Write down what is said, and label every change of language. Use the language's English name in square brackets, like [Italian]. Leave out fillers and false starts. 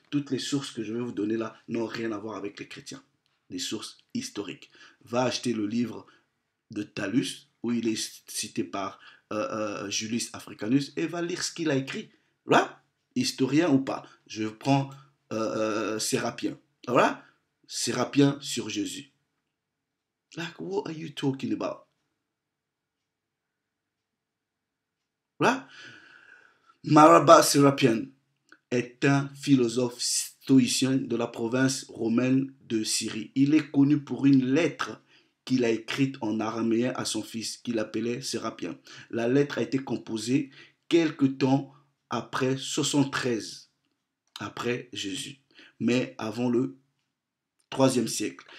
[French] Toutes les sources que je vais vous donner là n'ont rien à voir avec les chrétiens. Des sources historiques. Va acheter le livre de Talus où il est cité par Julius Africanus et va lire ce qu'il a écrit. Voilà, historien ou pas. Je prends Sérapien. Voilà, Sérapien sur Jésus. [English] Like, what are you talking about? [French] Voilà. Marabas Sérapien est un philosophe stoïcien de la province romaine de Syrie. Il est connu pour une lettre qu'il a écrite en araméen à son fils, qu'il appelait Sérapien. La lettre a été composée quelque temps après 73 après Jésus, mais avant le 3e siècle.